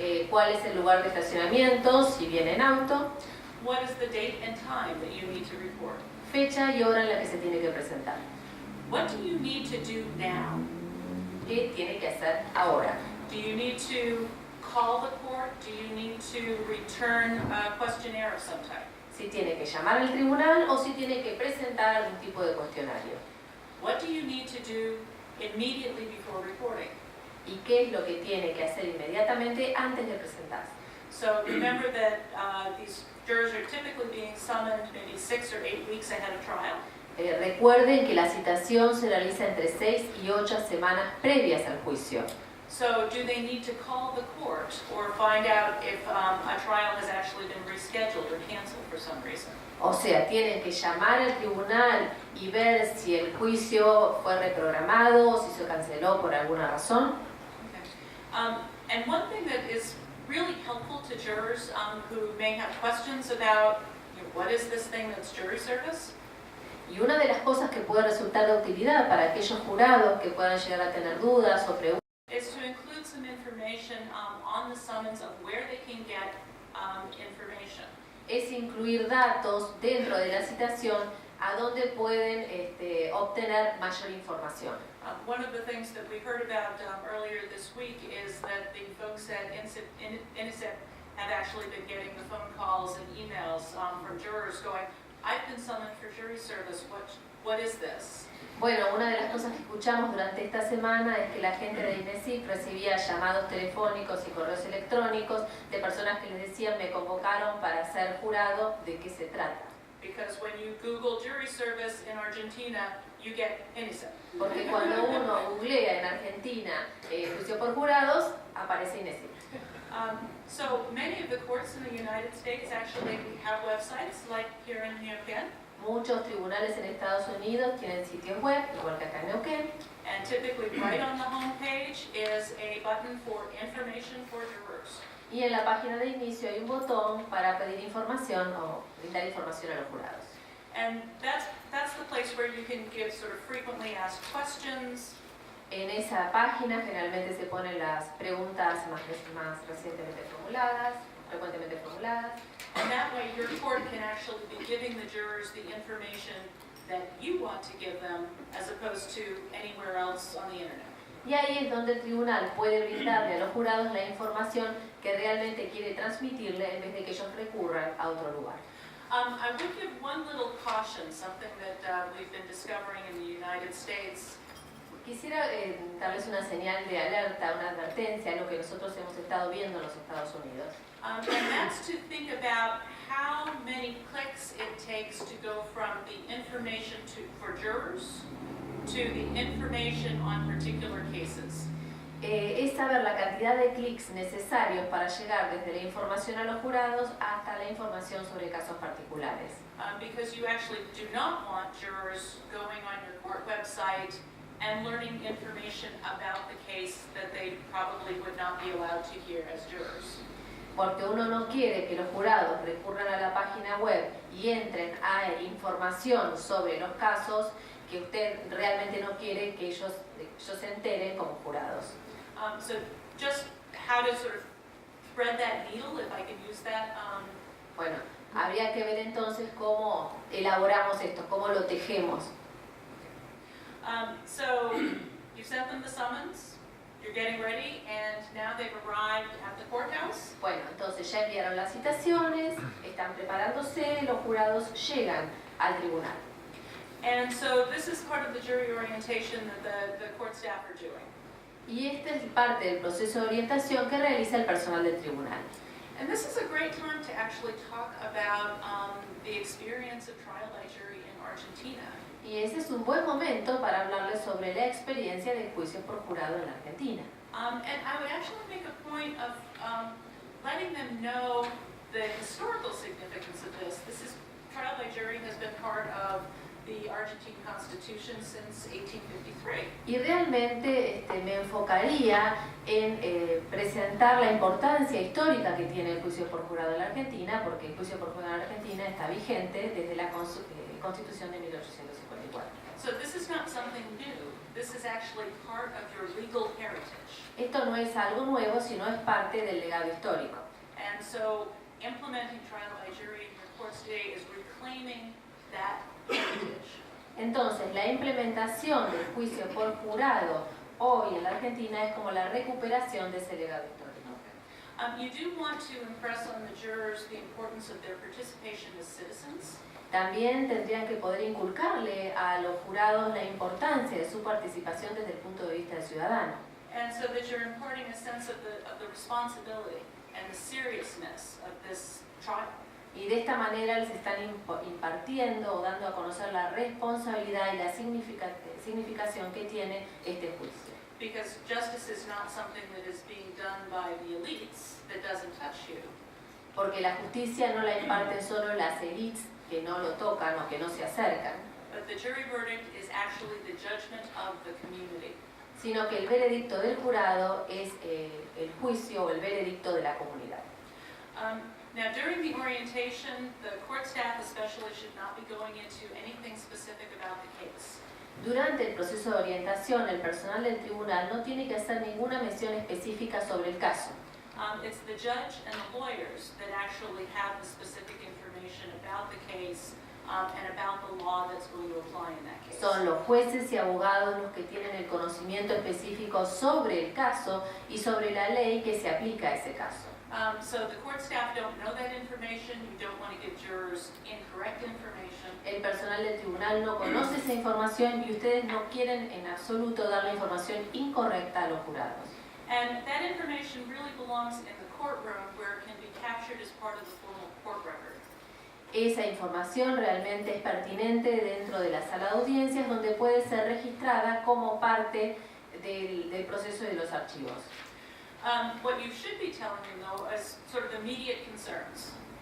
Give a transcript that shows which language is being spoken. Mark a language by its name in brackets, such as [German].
[Spanish] ¿Cuál es el lugar de estacionamiento si viene en auto? [English] What is the date and time that you need to report? [Spanish] fecha y hora en la que se tiene que presentar. [English] What do you need to do now? [Spanish] ¿Qué tiene que hacer ahora? [English] Do you need to call the court? Do you need to return a questionnaire of some type? [Spanish] Si tiene que llamar al tribunal o si tiene que presentar algún tipo de cuestionario. [English] What do you need to do immediately before reporting? [Spanish] ¿Y qué es lo que tiene que hacer inmediatamente antes de presentarse? [English] So remember that these jurors are typically being summoned maybe 6 or 8 weeks ahead of trial. [Spanish] Recuerden que la citación se realiza entre 6 y 8 semanas previas al juicio. [English] So do they need to call the court or find out if a trial has actually been rescheduled or canceled for some reason? [Spanish] O sea, tienen que llamar al tribunal y ver si el juicio fue reprogramado o si se canceló por alguna razón. [English] Okay. And one thing that is really helpful to jurors who may have questions about what is this thing that's jury service? [Spanish] Y una de las cosas que puede resultar de utilidad para aquellos jurados que puedan llegar a tener dudas o preguntas [English] Is to include some information on the summons of where they can get information. [Spanish] es incluir datos dentro de la citación a donde pueden obtener mayor información. [English] One of the things that we heard about earlier this week is that the folks at INICEP have actually been getting the phone calls and emails from jurors going, I've been summoned for jury service, what is this? [Spanish] Bueno, una de las cosas que escuchamos durante esta semana es que la gente de INESIC recibía llamados telefónicos y correos electrónicos de personas que les decían me convocaron para ser jurado, ¿de qué se trata? [English] Because when you Google jury service in Argentina, you get INICEP. [Spanish] Porque cuando uno googlea en Argentina juicio por jurados, aparece INESIC. [English] So many of the courts in the United States actually have websites like here in Neuquén. [Spanish] Muchos tribunales en Estados Unidos tienen sitios web, igual que acá en Neuquén. [English] And typically right on the home page is a button for information for jurors. [Spanish] Y en la página de inicio hay un botón para pedir información o brindar información a los jurados. [English] And that's the place where you can give sort of frequently asked questions. [Spanish] En esa página generalmente se ponen las preguntas más recientemente formuladas, frecuentemente formuladas. [English] And that way your court can actually be giving the jurors the information that you want to give them as opposed to anywhere else on the internet. [Spanish] Y ahí es donde el tribunal puede brindarle a los jurados la información que realmente quiere transmitirle en vez de que ellos recurran a otro lugar. [English] I would give one little caution, something that we've been discovering in the United States. [Spanish] Quisiera darles una señal de alerta, una advertencia, algo que nosotros hemos estado viendo en los Estados Unidos. [English] And that's to think about how many clicks it takes to go from the information for jurors to the information on particular cases. [Spanish] Es saber la cantidad de clics necesarios para llegar desde la información a los jurados hasta la información sobre casos particulares. [English] Because you actually do not want jurors going on your court website and learning information about the case that they probably would not be allowed to hear as jurors. [Spanish] Porque uno no quiere que los jurados recurran a la página web y entren a información sobre los casos que usted realmente no quiere que ellos se enteren como jurados. [English] So just how to sort of thread that needle, if I can use that. [Spanish] Bueno, habría que ver entonces cómo elaboramos esto, cómo lo tejemos. [English] So you sent them the summons, you're getting ready, and now they've arrived at the courthouse. [Spanish] Bueno, entonces ya enviaron las citaciones, están preparándose, los jurados llegan al tribunal. [English] And so this is part of the jury orientation that the court staff are doing. [Spanish] Y esta es parte del proceso de orientación que realiza el personal del tribunal. [English] And this is a great time to actually talk about the experience of trial by jury in Argentina. [Spanish] Y ese es un buen momento para hablarles sobre la experiencia de juicios por jurado en la Argentina. [English] And I would actually make a point of letting them know the historical significance of this. Trial by jury has been part of the Argentine Constitution since 1853. [Spanish] Y realmente me enfocaría en presentar la importancia histórica que tiene el juicio por jurado en la Argentina, porque el juicio por jurado en la Argentina está vigente desde la Constitución de 1854. [English] So this is not something new. This is actually part of your legal heritage. [Spanish] Esto no es algo nuevo, sino es parte del legado histórico. [English] And so implementing trial by jury in your courts today is reclaiming that heritage. [Spanish] Entonces, la implementación del juicio por jurado hoy en la Argentina es como la recuperación de ese legado histórico. [English] You do want to impress on the jurors the importance of their participation as citizens. [Spanish] También tendrían que poder inculcarle a los jurados la importancia de su participación desde el punto de vista del ciudadano. [English] And so that you're imparting a sense of the responsibility and the seriousness of this trial. [Spanish] Y de esta manera les están impartiendo o dando a conocer la responsabilidad y la significación que tiene este juicio. [English] Because justice is not something that is being done by the elites that doesn't touch you. [Spanish] Porque la justicia no la imparten solo las élites que no lo tocan o que no se acercan, [English] But the jury verdict is actually the judgment of the community. [Spanish] sino que el veredicto del jurado es el juicio o el veredicto de la comunidad. [English] Now, during the orientation, the court staff especially should not be going into anything specific about the case. [Spanish] Durante el proceso de orientación, el personal del tribunal no tiene que hacer ninguna mención específica sobre el caso. [English] It's the judge and the lawyers that actually have the specific information about the case and about the law that's going to apply in that case. [Spanish] Son los jueces y abogados los que tienen el conocimiento específico sobre el caso y sobre la ley que se aplica a ese caso. [English] So the court staff don't know that information. You don't want to give jurors incorrect information. [Spanish] El personal del tribunal no conoce esa información y ustedes no quieren en absoluto dar la información incorrecta a los jurados. [English] And that information really belongs in the courtroom where it can be captured as part of the formal court record. [Spanish] Esa información realmente es pertinente dentro de la sala de audiencias donde puede ser registrada como parte del proceso de los archivos. [English] What you should be telling them, though, is sort of immediate concerns,